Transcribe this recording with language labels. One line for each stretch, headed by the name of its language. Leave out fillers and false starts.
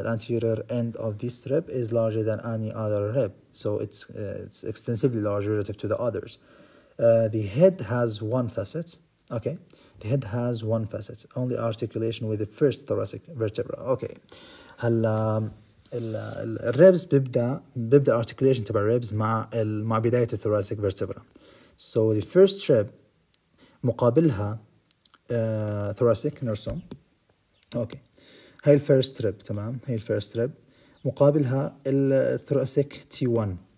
English: The anterior end of this rib is larger than any other rib, so it's extensively larger relative to the others. The head has one facet. Okay, the head has one facet, only articulation with the first thoracic vertebra. Okay.
Arabic: هلا الريبس بيبدأ articulation تبع الريبس مع بداية thoracic vertebra.
English: So the first rib مقابلها thoracic نرسم.
Arabic: اوكي هاي الفيرست ريب. تمام. هاي الفيرست ريب مقابلها الثوراسيك T1.